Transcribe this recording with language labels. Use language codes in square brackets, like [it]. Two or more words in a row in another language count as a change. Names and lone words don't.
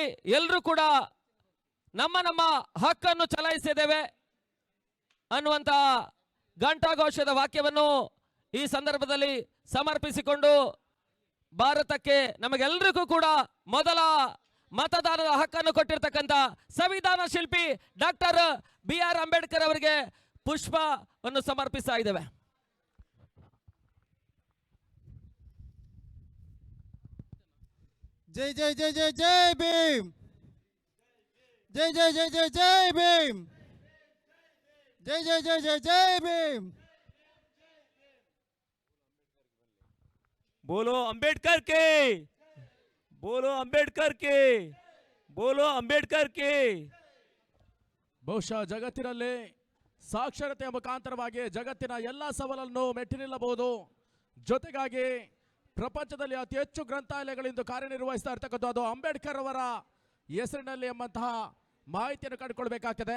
[kn] ಎಲ್ಲರೂ ಕೂಡ ನಮ್ಮ ಹಕ್ಕನ್ನು ಚಲಾಯಿಸಿದ್ದೇವೆ ಅನ್ನುವಂತ ಘಂಟಾಘೋಷದ ವಾಕ್ಯವನ್ನು ಈ ಸಂದರ್ಭದಲ್ಲಿ ಸಮರ್ಪಿಸಿಕೊಂಡು ಭಾರತಕ್ಕೆ ನಮಗೆಲ್ಲರಿಗೂ ಕೂಡ ಮೊದಲ ಮತದಾನದ ಹಕ್ಕನ್ನು ಕೊಟ್ಟಿರ್ತಕ್ಕಂಥ ಸಂವಿಧಾನ ಶಿಲ್ಪಿ ಡಾಕ್ಟರ್ BR ಅಂಬೇಡ್ಕರ್ ಅವರಿಗೆ ಪುಷ್ಪವನ್ನು ಸಮರ್ಪಿಸ್ತಾ ಇದ್ದೇವೆ. [hi] जय जय जय जय जय भीम, जय जय जय जय जय भीम, जय जय जय जय जय भीम. बोलो अंबेडकर के, बोलो अंबेडकर के, बोलो अंबेडकर के. [kn] ಬಹುಶಃ ಜಗತ್ತಿನಲ್ಲಿ ಸಾಕ್ಷರತೆಯ ಮುಖಾಂತರವಾಗಿ ಜಗತ್ತಿನ ಎಲ್ಲ ಸವಾಲನ್ನು ಮೆಟ್ಟಿ ನಿಲ್ಲಬಹುದು. ಜೊತೆಗಾಗಿ ಪ್ರಪಂಚದಲ್ಲಿ ಅತಿ ಹೆಚ್ಚು ಗ್ರಂಥಾಲಯಗಳಿಂದ ಕಾರ್ಯನಿರ್ವಹಿಸ್ತಾ ಇರ್ತಕ್ಕಂಥದ್ದು ಅಂಬೇಡ್ಕರ್ ಅವರ ಹೆಸರಿನಲ್ಲಿ ಎಂಬಂತಹ ಮಾಹಿತಿಯನ್ನು ಕಂಡುಕೊಳ್ಬೇಕಾಗ್ತದೆ.